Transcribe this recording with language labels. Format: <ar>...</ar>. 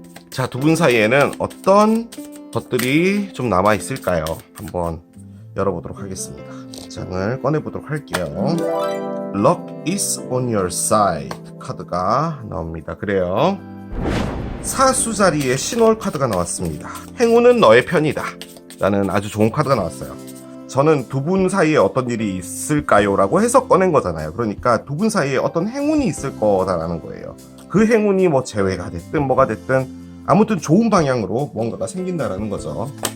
<ko>자, 두 분 사이에는 어떤 것들이 좀 남아 있을까요? 한번 열어보도록 하겠습니다. 장을 꺼내보도록 할게요.</ko> <en>Luck is on your side</en> <ko>카드가 나옵니다. 그래요. 사수 자리에 신월 카드가 나왔습니다. 행운은 너의 편이다 라는 아주 좋은 카드가 나왔어요. 저는 두 분 사이에 어떤 일이 있을까요? 라고 해서 꺼낸 거잖아요. 그러니까 두 분 사이에 어떤 행운이 있을 거다라는 거예요. 그 행운이 재회가 됐든 뭐가 됐든 아무튼 좋은 방향으로 뭔가가 생긴다라는 거죠.</ko>